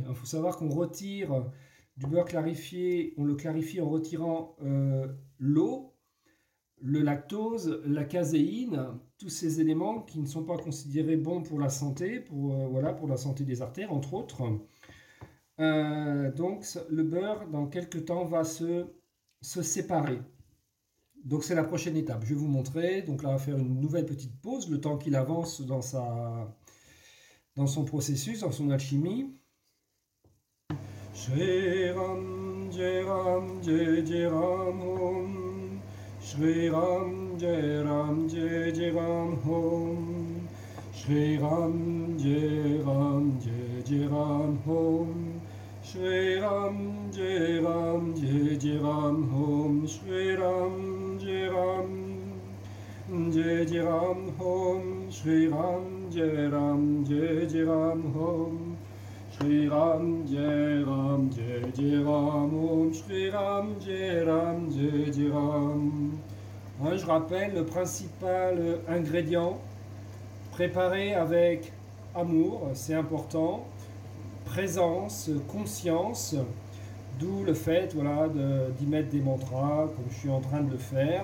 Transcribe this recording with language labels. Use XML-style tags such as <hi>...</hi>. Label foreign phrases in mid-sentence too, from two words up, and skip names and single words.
<fr>Il faut savoir qu'on retire du beurre clarifié, on le clarifie en retirant l'eau, le lactose, la caséine, tous ces éléments qui ne sont pas considérés bons pour la santé, voilà, pour la santé des artères, entre autres. Donc le beurre, dans quelques temps, va se séparer. Donc c'est la prochaine étape. Je vais vous montrer. Donc là, on va faire une nouvelle petite pause, le temps qu'il avance dans son processus, dans son alchimie.</fr> <sa>Shri Ram Jai Ram Jai Jai Ram Om. Shri Ram Jai Ram Jai Jai Ram Om. Shri Ram Jai Ram Jai Jai Ram Om. Shri Ram Jai Ram Jai Jai Ram Om. Shri Ram Jai Ram Jai Jai Ram Om. Shri Ram Jai Ram Jai Jai Ram Om. Shri Ram Jai Ram Jai Jai Ram Om. Shri Ram Jai Ram Jai Jai Ram.</sa> <fr>Je rappelle le principal ingrédient, préparé avec amour, c'est important, présence, conscience, d'où le fait voilà, d'y mettre des mantras, comme je suis en train de le faire.</fr>